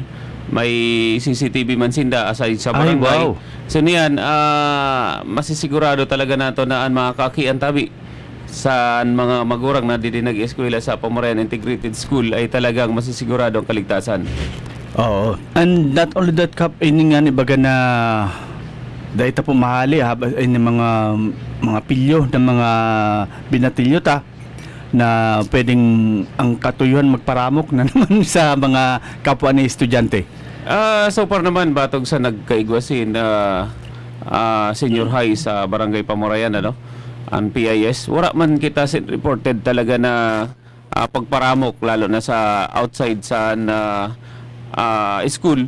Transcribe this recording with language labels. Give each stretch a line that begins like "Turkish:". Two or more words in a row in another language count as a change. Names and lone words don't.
Bikol: May CCTV man sinda aside sa barangay.
English: Wow.
Bikol: So niyan, masisigurado talaga nato na ang mga kaakian tabi sa mga magurang na dito nag-eskwela sa Pamurayan Integrated School ay talagang masisigurado ang kaligtasan. Oo.
English: And not only that,
Bikol: Kap, ini nga ni baga na dahil ta pumahali ini mga pilyo ng mga binatilyo ta na pwedeng ang katuyuhan magparamok na naman sa mga kapwa ni estudyante? So far naman, batog sa nagkaigwasin na senior high sa Barangay Pamurayan, ang PIS, wala man kita reported talaga na pagparamok, lalo na sa outside sa school.